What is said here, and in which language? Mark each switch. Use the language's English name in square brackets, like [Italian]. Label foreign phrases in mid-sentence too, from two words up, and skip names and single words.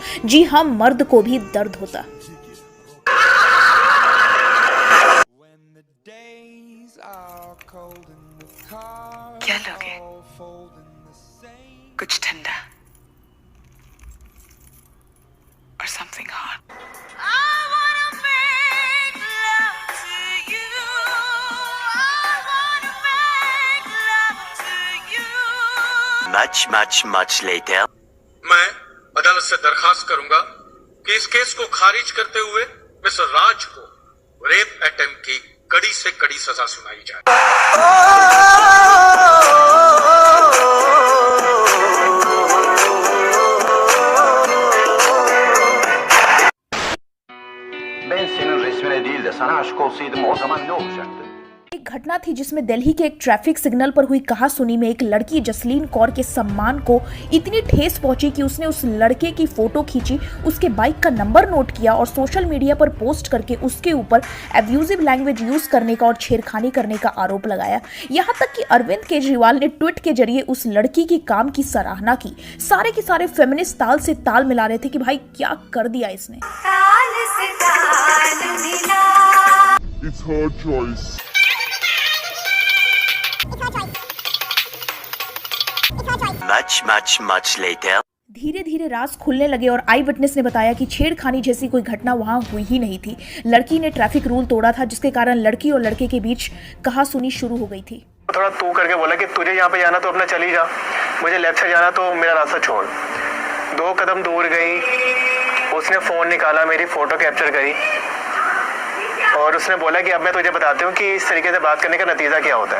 [Hindi] जी हाँ, मर्द को भी दर्द होता। क्या लोगे? कुछ ठंडा और [English] something hot. Much later. [Hindi] मैं अदालत से दरखास्त करूंगा कि इस केस को खारिज करते हुए मिस्टर राज को [English] rape attempt [Hindi] की कड़ी से कड़ी सजा सुनाई जाए। [Turkish] Ben senin resmine değil de sana aşık olsaydım o zaman ne olacaktı? [Hindi] एक घटना थी जिसमें दिल्ली के एक [English] traffic signal [Hindi] पर हुई कहासुनी में एक लड़की जसलीन कौर के सम्मान को इतनी ठेस पहुंची कि उसने उस लड़के की फोटो खींची, उसके बाइक का नंबर नोट किया और [English] social media [Hindi] पर पोस्ट करके उसके ऊपर [English] abusive language use [Hindi] करने का और छेड़खानी करने का आरोप लगाया। यहाँ तक कि अरविंद केजरीवाल ने ट्वीट के जरिए उस लड़की की काम की सराहना की। सारे के सारे फेमिनिस्ट ताल से ताल मिला रहे थे कि भाई क्या कर दिया इसने। [English] It's her choice. Much later. [Hindi] धीरे धीरे राज खुलने लगे और [English] eye witness [Hindi] ने बताया कि छेड़खानी जैसी कोई घटना वहां हुई ही नहीं थी। लड़की ने [English] traffic rule [Hindi] तोड़ा था जिसके कारण लड़की और लड़के के बीच कहासुनी शुरू हो गई थी। थोड़ा तू करके बोला कि तुझे यहाँ पे जाना तो अपना चली जा, मुझे लेफ्ट से जाना तो मेरा रास्ता छोड़। 2 कदम दूर गई, उसने फोन निकाला, मेरी फोटो कैप्चर करी और उसने बोला कि अब मैं तुझे बताती हूँ कि इस तरीके से बात करने का नतीजा क्या होता है।